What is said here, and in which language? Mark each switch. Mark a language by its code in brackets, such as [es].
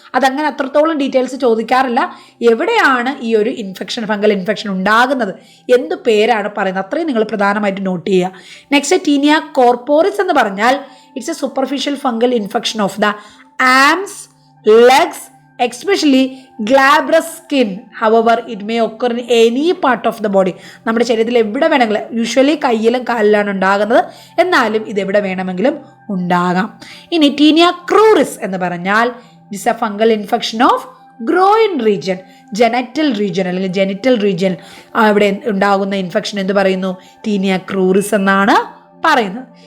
[ml] അതങ്ങനെ അത്രത്തോളം ഡീറ്റെയിൽസ് ചോദിക്കാറില്ല. എവിടെയാണ് ഈ ഒരു ഇൻഫെക്ഷൻ, ഫംഗൽ ഇൻഫെക്ഷൻ ഉണ്ടാകുന്നത്, എന്ത് പേരാണ് പറയുന്നത്, അത്രയും നിങ്ങൾ പ്രധാനമായിട്ട് നോട്ട് ചെയ്യുക. [en] next tinea corporis [ml] എന്ന് പറഞ്ഞാൽ [en] It's a superficial fungal infection of the arms, legs, especially glabrous skin. However, it may occur in any part of the body. [ml] നമ്മുടെ ശരീരത്തിൽ എവിടെ വേണമെങ്കിലും, യൂഷ്വലി കയ്യിലും കാലിലാണ് ഉണ്ടാകുന്നത്, എന്നാലും ഇത് എവിടെ വേണമെങ്കിലും ഉണ്ടാകാം. ഇനി [en] tinea cruris [ml] എന്ന് പറഞ്ഞാൽ [en] it's a fungal infection of groin region, genital region [ml] അല്ലെങ്കിൽ [en] Genital region. [ml] അവിടെ ഉണ്ടാകുന്ന ഇൻഫെക്ഷൻ എന്ത് പറയുന്നു? ടീനിയ ക്രൂറിസ് എന്നാണ് പറയുന്നത്.